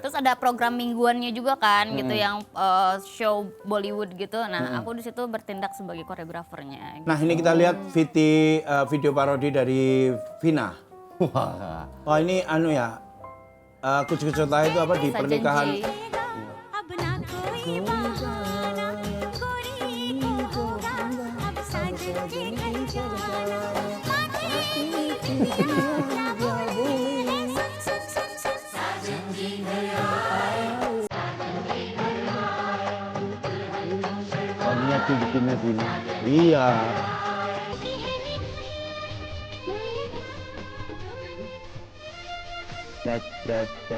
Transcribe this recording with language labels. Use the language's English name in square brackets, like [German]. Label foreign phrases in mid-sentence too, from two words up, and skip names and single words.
[Indonesian] Terus ada program mingguannya juga kan gitu yang show Bollywood gitu. Nah, aku di situ bertindak sebagai koreografernya. Gitu. Nah ini kita lihat video parodi dari Vina. Wah. Oh ini anu ya, kucu-kucu itu apa di Sajanji. pernikahan? [Hindi] अब ना कोई बहाना गोरी को होगा अब साजन जी घर जाना [Indonesian] Oh, niat tuh bikinnya sini. Iya. Dat.